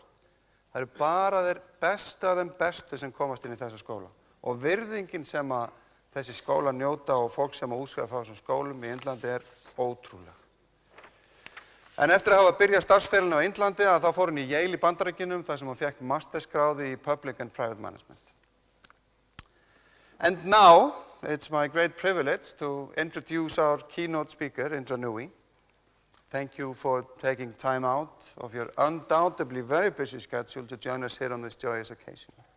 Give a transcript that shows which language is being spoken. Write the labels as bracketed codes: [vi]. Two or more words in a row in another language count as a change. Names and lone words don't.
[is] Það eru bara þeir bestu af þeim bestu sem komast inn í þessa skóla. Og virðingin sem að þessi skóla njóta og fólk sem að útskrifa frá þessum skólum í Indlandi ótrúleg. En eftir að hafa byrjað starfsferilinn á Indlandi þá fór hún í Yale í Bandaríkjunum þar sem hún fékk mastersgráðu í [en] Public and Private Management. And now, it's my great privilege to introduce our keynote speaker, Indra Nooyi. Thank you for taking time out of your undoubtedly very busy schedule to join us here on this joyous occasion.